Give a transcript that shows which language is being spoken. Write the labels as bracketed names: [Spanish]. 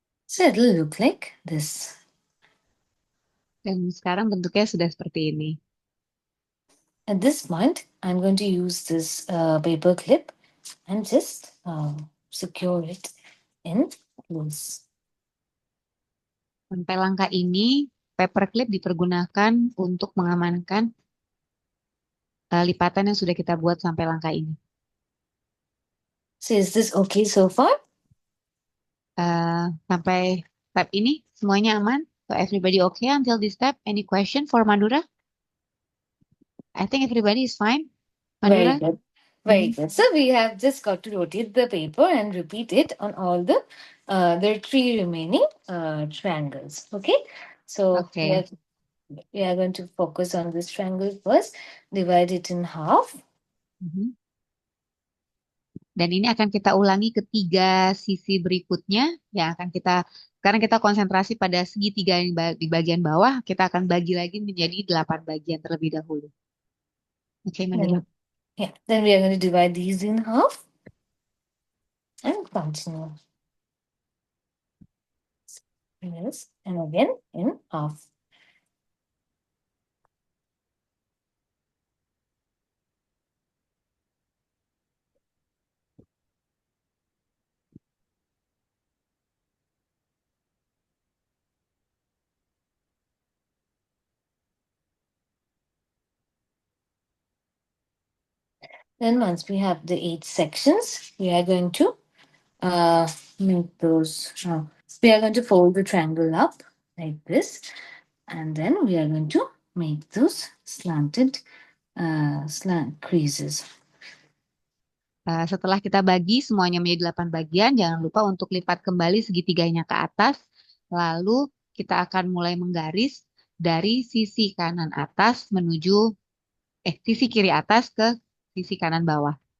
[English] So it'll look like this. [Indonesian] Dan sekarang bentuknya sudah seperti ini. [English] At this point, I'm going to use this paper clip and just secure it in place. [Indonesian] Sampai langkah ini, paperclip dipergunakan untuk mengamankan lipatan yang sudah kita buat sampai langkah ini. [English] So is this okay so far? [Indonesian] Sampai step ini semuanya aman? [English] So everybody okay until this step? Any question for Madura? I think everybody is fine. Very Madura? good. Very good. So we have just got to rotate the paper and repeat it on all the there are three remaining triangles. Okay. So Okay. we are going to focus on this triangle first. Divide it in half. Mhm. [Indonesian] Dan ini akan kita ulangi ketiga sisi berikutnya yang akan sekarang kita konsentrasi pada segitiga yang di bagian bawah, kita akan bagi lagi menjadi 8 bagian terlebih dahulu. Oke, Madura. [English] Then we are going to divide these in half and continue. Yes, and again in half. Then once we have the 8 sections, we are going to make those. We are going to fold the triangle up like this, and then we are going to make those slanted slant creases. [Indonesian] Setelah kita bagi semuanya menjadi 8 bagian, jangan lupa untuk lipat kembali segitiganya ke atas. Lalu kita akan mulai menggaris dari sisi kanan atas menuju sisi kiri atas ke sisi kanan bawah.